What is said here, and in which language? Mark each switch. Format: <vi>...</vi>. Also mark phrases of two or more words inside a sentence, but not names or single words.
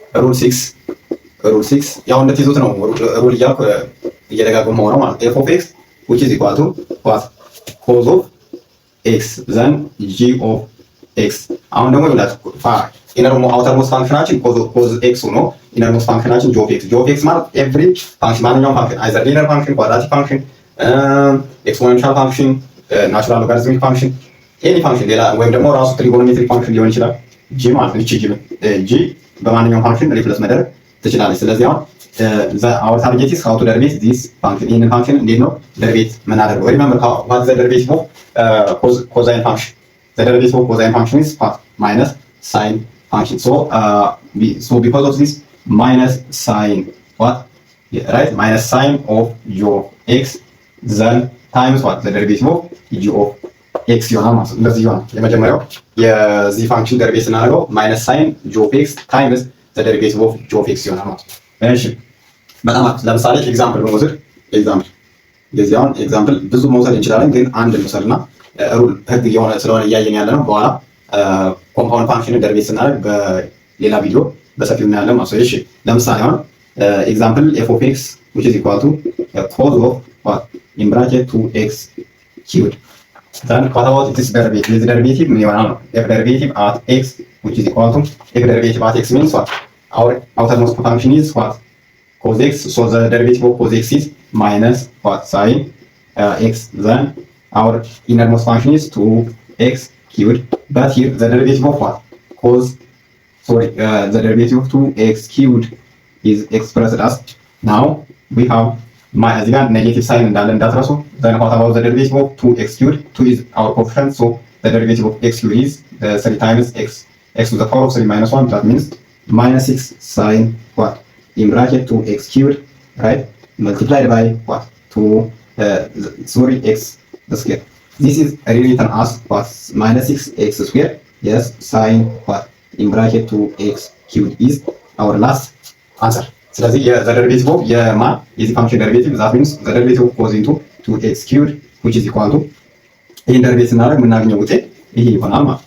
<am>ሩል 6 ያው እንደትይዙት ነው ሩል እያልኩ እየደጋገሙ ነው ማለት</am> <en>f of x which is equal to what cos of x</en> <am>then g of x አሁን ደግሞ ይላል</am> <en>inner outer most</en> <am>ፋንክሽናችን</am> <en>cos x</en> <am>ሆኖ</am> <en>inner most</en> <am>ፋንክሽናችን</am> <en>g of x</en> <am>ማለት</am> <en>every function</en> <am>ማንኛውም</am> <en>function either linear function quadratic function exponential function natural logarithmic function any function</en> <am>ሌላ ወይም ደግሞ ራሱ</am> <en>trigonometric function</en> <am>ሊሆን ይችላል g ማለት ነው g በማንኛውም</am> <en>function replace</en> <am>መደረግ ትችላለች ስለዚህ አሁን</am> <en>our target is how to derivate this function in function</en> <am>እንዴት ነው derivate የምናደርገው</am> <en>remember what is the derivative of cosine function the derivative of cosine function is what minus sine function so because of this minus sine what yeah, right minus sine of g of x then times what the derivative of g of x</en> <am>ይሆናል ማለት ነው እንደዚህ ይሆናል የመጀመሪያው የዚህ</am> <en>function derivative ስናደርገው minus sine g of x times the derivative of g of x</en> <am>ይሆናል ማለት ነው እሺ በጣም ለምሳሌ ኤግዛምፕል በመውሰድ የዚህ አሁን ኤግዛምፕል ብዙ መውሰድ እንችላለን ግን አንድ እንውሰድና ሩል ህግ የሆነ ስለሆነ እያየን ያለ ነው በኋላ</am> <en>compound function</en> <am>ደሪቬት ስናደርግ በሌላ ቪዲዮ በሰፊው እናያለን ማለት ነው እሺ ለምሳሌ አሁን ኤግዛምፕል</am> <en>f of x which is equal to cos of what in bracket 2x cubed then what about this derivative this derivative</en> <am>ምን ይሆናል ነው</am> <en>f derivative at x which is equal to f derivative at x means what our outermost function is what cos x so the derivative of cos x is minus what sine x then our innermost function is 2x cubed but here the derivative of what the derivative of 2x cubed is expressed as now we have</en> <am>እዚህ ጋር</am> <en>negative sine</en> <am>እንዳለ እንዳትረሱ</am> <en>then what about the derivative of 2x cubed 2 is our coefficient so the derivative of x cubed is 3 times x to the power of 3 minus 1 that means minus 6 sine what in bracket 2x cubed right multiplied by what 2 x the square this is rewritten as what minus 6x square yes sine what in bracket 2x cubed is our last answer ስለዚህ the derivative of</en> <am>የዚህ ፋንክሽን</am> <en>derivative that means the derivative of cos into 2x cubed which is equal to</en> <am>ይሄን ደሪቬት ስናደርግ የምናገኘው ውጤት ይሄ ይሆናል ማለት</am>